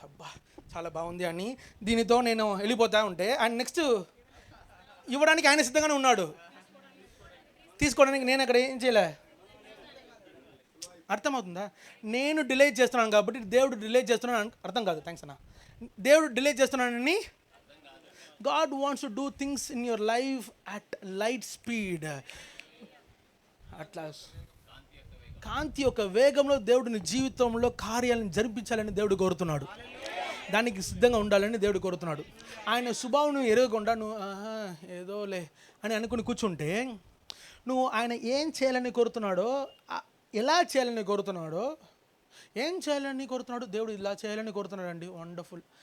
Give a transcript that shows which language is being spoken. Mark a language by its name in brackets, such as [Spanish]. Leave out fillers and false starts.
[Telugu] అబ్బా చాలా బాగుంది అని దీనితో నేను వెళ్ళిపోతా ఉంటే ఆయన నెక్స్ట్ ఇవ్వడానికి ఆయన సిద్ధంగానే ఉన్నాడు, తీసుకోవడానికి నేను అక్కడ ఏం చేయలే. అర్థమవుతుందా? నేను డిలే చేస్తున్నాను కాబట్టి దేవుడు డిలే చేస్తున్నాను అర్థం కాదు. థ్యాంక్స్ అన్న. దేవుడు డిలే చేస్తున్నానని [English] God wants to do things in your life at light speed. [Telugu] అట్లా కాంతి యొక్క వేగంలో దేవుడిని జీవితంలో కార్యాలను జరిపించాలని దేవుడు కోరుతున్నాడు. దానికి సిద్ధంగా ఉండాలని దేవుడు కోరుతున్నాడు. ఆయన స్వభావం నువ్వు ఎరగకుండా నువ్వు ఏదోలే అని అనుకుని కూర్చుంటే నువ్వు ఆయన ఏం చేయాలని కోరుతున్నాడో, ఎలా చేయాలని కోరుతున్నాడో, ఏం చేయాలని కోరుతున్నాడు దేవుడు, ఇలా చేయాలని కోరుతున్నాడు అండి, వండర్ఫుల్.